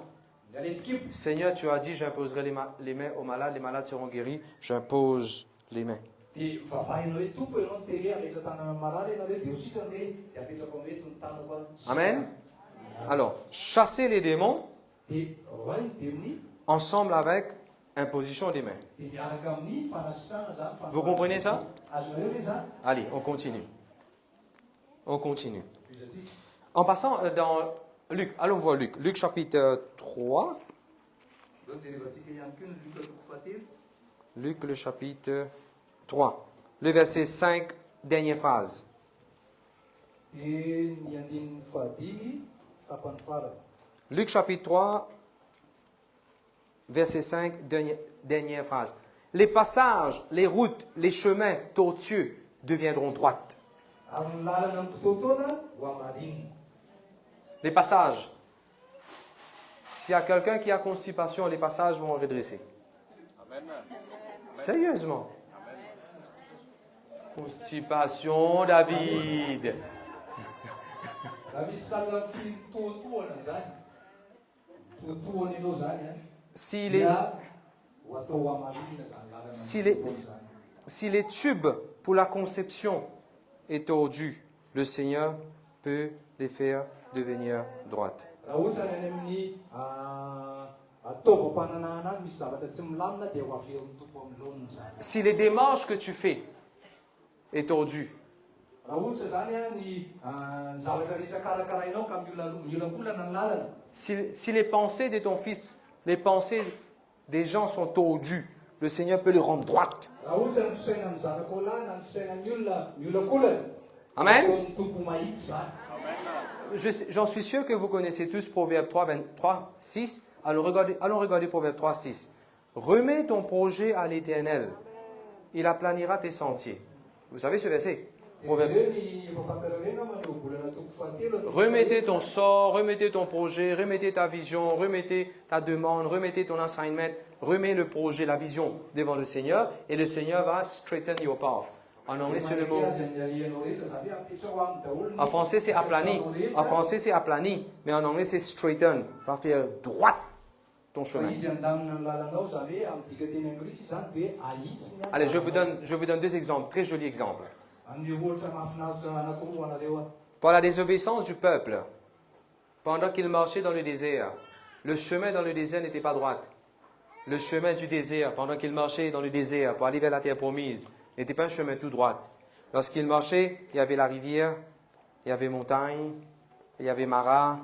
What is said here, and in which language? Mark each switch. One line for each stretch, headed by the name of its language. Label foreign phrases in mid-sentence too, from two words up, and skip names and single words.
French: Seigneur, tu as dit, j'imposerai les mains aux malades, les malades seront guéris. J'impose les mains. Amen. Alors, chasser les démons ensemble avec Imposition des mains.
Malagasy: Dia miaraka amin'ny fanasitranana zany.
French: Vous comprenez ça?
Malagasy: Azonareo ve zany?
French: Allez, on continue. On continue.
Malagasy: Izatsika.
French: En passant dans Luc, allons voir Luc. Luc chapitre 3.
Malagasy: Jerevantsika ihany koa ny Luka toko fahatelo.
French: Luc le chapitre 3. Le verset 5, dernière phrase.
Malagasy: Dia ny andinin'ny fahadimy tapany farany.
French: Luc chapitre 3, verset 5, dernière phrase. Les passages, les routes, les chemins tortueux deviendront droites.
Malagasy: Ary ny lalana amin'ny fotoana ho amarinina.
French: Les passages. S'il y a quelqu'un qui a constipation, les passages vont redresser. Amen. Sérieusement. Constipation, David.
Malagasy: Raha misy lalana fitoatoana zany. Toatoana ianao zany an.
French: Si les,
Malagasy: Dia ho atao amarinina zany lalana
French: si
Malagasy: amin'ny
French: les,
Malagasy: fotoana zany.
French: si les tubes pour la conception est tordu, le Seigneur peut les faire devenir droites.
Malagasy: Raha ohatra ny any amin'ny ataovam-pananana any misy zavatra tsy milamina dia ho averin'ny tompo amin'ny laoniny zany.
French: Si les démarches que tu fais est tordu,
Malagasy: Raha ohatra zany a ny zavatra rehetra karakarainao ka miolakolana ny lalana.
French: si les pensées de ton fils, les pensées des gens sont tordues, le Seigneur peut les rendre droites.
Malagasy: Raha ohatra ny fisainan'ny zanakao lahy na ny fisainan'ny olona miolakolana. Amen. Ataon'ny tompo mahitsy zany.
French: J'en suis sûr que vous connaissez tous Proverbe 3, 23, 6. Allons regarder Proverbe 3, 6. Remets ton projet à l'Éternel. Il aplanira tes sentiers. Vous savez ce verset? Proverbe.
Malagasy: Dia ny efa fantararena manao bolana toko fahatelo.
French: Remettez ton sort, remettez ton projet, remettez ta vision, remettez ta demande, remettez ton assignment, remets le projet, la vision devant le Seigneur et le Seigneur va
English: straighten your path.
French: En anglais, c'est le mot. En français, c'est aplani. En français, c'est aplani. Mais en anglais, c'est straighten. Va faire droite ton chemin.
Malagasy: Izy andamina ny lalanao zany hoe amin'ny dikateny anglisy zany dia ahitsy ny
French: Allez, je vous donne deux exemples, très jolis exemples.
Malagasy: amin'ny ohatra mahafinaritra anankiroa anareo.
French: Par la désobéissance du peuple, pendant qu'il marchait dans le désert, le chemin dans le désert n'était pas droit. Le chemin du désert, pendant qu'il marchait dans le désert pour aller vers la terre promise, n'était pas un chemin tout droit. Lorsqu'il marchait, il y avait la rivière, il y avait montagne, il y avait Mara.